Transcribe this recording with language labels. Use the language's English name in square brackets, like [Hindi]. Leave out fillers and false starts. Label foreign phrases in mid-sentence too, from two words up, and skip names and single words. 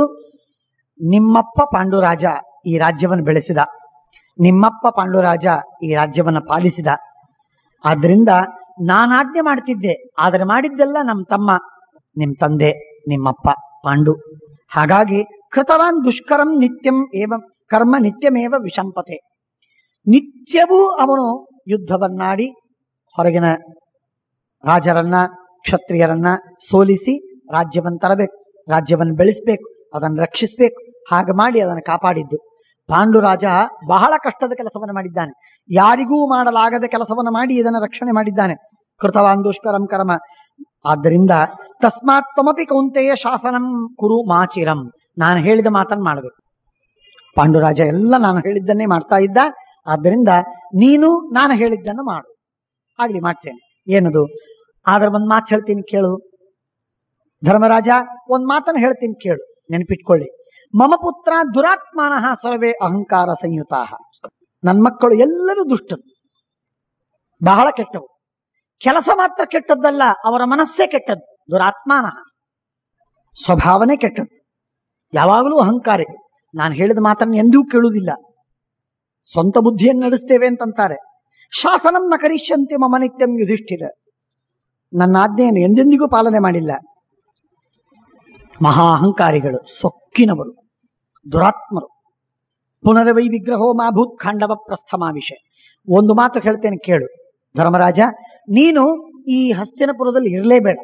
[Kannada] ನಿಮ್ಮಪ್ಪ ಪಾಂಡುರಾಜ ಈ ರಾಜ್ಯವನ್ನು ಬೆಳೆಸಿದ, ನಿಮ್ಮಪ್ಪ ಪಾಂಡುರಾಜ ಈ ರಾಜ್ಯವನ್ನು ಪಾಲಿಸಿದ. ಆದ್ರಿಂದ ನಾನಾಜ್ಞೆ ಮಾಡ್ತಿದ್ದೆ, ಆದರೆ ಮಾಡಿದ್ದೆಲ್ಲ ನಮ್ಮ ತಮ್ಮ, ನಿಮ್ಮ ತಂದೆ, ನಿಮ್ಮಪ್ಪ ಪಾಂಡು. [Sanskrit] ಹಾಗಾಗಿ ಕೃತವಾನ್ ದುಷ್ಕರಂ ನಿತ್ಯಂ ಏವ ಕರ್ಮ ನಿತ್ಯಮೇವ ವಿಷಂಪತೆ. [Kannada] ನಿತ್ಯವೂ ಅವನು ಯುದ್ಧವನ್ನಾಡಿ ಹೊರಗಿನ ರಾಜರನ್ನ, ಕ್ಷತ್ರಿಯರನ್ನ ಸೋಲಿಸಿ ರಾಜ್ಯವನ್ನು ತರಬೇಕು, ರಾಜ್ಯವನ್ನು ಬೆಳೆಸಬೇಕು, ಅದನ್ನು ರಕ್ಷಿಸಬೇಕು. ಹಾಗೆ ಮಾಡಿ ಅದನ್ನು ಕಾಪಾಡಿದ್ದು. ಪಾಂಡುರಾಜ ಬಹಳ ಕಷ್ಟದ ಕೆಲಸವನ್ನು ಮಾಡಿದ್ದಾನೆ. ಯಾರಿಗೂ ಮಾಡಲಾಗದ ಕೆಲಸವನ್ನು ಮಾಡಿ ಇದನ್ನು ರಕ್ಷಣೆ ಮಾಡಿದ್ದಾನೆ. [Sanskrit] ಕೃತವಾನ್ ದುಷ್ಕರಂ ಕರ್ಮ. ಆದ್ದರಿಂದ ತಸ್ಮಾತ್ ತ್ವಮಪಿ ಕೌಂತೆಯ ಶಾಸನಂ ಕುರು ಮಾಚಿರಂ. [Kannada] ನಾನು ಹೇಳಿದ ಮಾತನ್ನು ಮಾಡಬೇಕು. ಪಾಂಡುರಾಜ ಎಲ್ಲ ನಾನು ಹೇಳಿದ್ದನ್ನೇ ಮಾಡ್ತಾ ಇದ್ದ. ಆದ್ದರಿಂದ ನೀನು ನಾನು ಹೇಳಿದ್ದನ್ನು ಮಾಡು. ಆಗ್ಲಿ, ಮಾಡ್ತೇನೆ. ಏನದು? ಆದ್ರೆ ಒಂದು ಮಾತು ಹೇಳ್ತೀನಿ ಕೇಳು ಧರ್ಮರಾಜ, ಒಂದು ಮಾತನ್ನು ಹೇಳ್ತೀನಿ ಕೇಳು, ನೆನಪಿಟ್ಕೊಳ್ಳಿ. [Sanskrit] ಮಮ ಪುತ್ರ ದುರಾತ್ಮಾನಃ ಸರ್ವೇ ಅಹಂಕಾರ ಸಂಯುತಾ. [Kannada] ನನ್ನ ಮಕ್ಕಳು ಎಲ್ಲರೂ ದುಷ್ಟರು, ಬಹಳ ಕೆಟ್ಟವು. ಕೆಲಸ ಮಾತ್ರ ಕೆಟ್ಟದ್ದಲ್ಲ, ಅವರ ಮನಸ್ಸೇ ಕೆಟ್ಟದ್ದು. ದುರಾತ್ಮಾನಃ, ಸ್ವಭಾವನೆ ಕೆಟ್ಟದ್ದು. ಯಾವಾಗಲೂ ಅಹಂಕಾರಿ. ನಾನು ಹೇಳಿದ ಮಾತನ್ನು ಎಂದೂ ಕೇಳುವುದಿಲ್ಲ, ಸ್ವಂತ ಬುದ್ಧಿಯನ್ನು ನಡೆಸ್ತೇವೆ ಅಂತಂತಾರೆ. [Sanskrit] ಶಾಸನಂ ನ ಕರಿಷ್ಯಂತೆ ಮಮ ನಿತ್ಯಂ ಯುಧಿಷ್ಠಿರ. [Kannada] ನನ್ನ ಆಜ್ಞೆಯನ್ನು ಎಂದೆಂದಿಗೂ ಪಾಲನೆ ಮಾಡಿಲ್ಲ. ಮಹಾ ಅಹಂಕಾರಿಗಳು, ಸೊಕ್ಕಿನವರು, ದುರಾತ್ಮರು. [Sanskrit] ಪುನರವೈ ವಿಗ್ರಹೋ ಮಾಭೂತ್ ಖಾಂಡವ ಪ್ರಸ್ಥಮಾವಿಷೆ. [Kannada] ಒಂದು ಮಾತು ಹೇಳ್ತೇನೆ ಕೇಳು ಧರ್ಮರಾಜ, ನೀನು ಈ ಹಸ್ತಿನಪುರದಲ್ಲಿ ಇರಲೇಬೇಡ.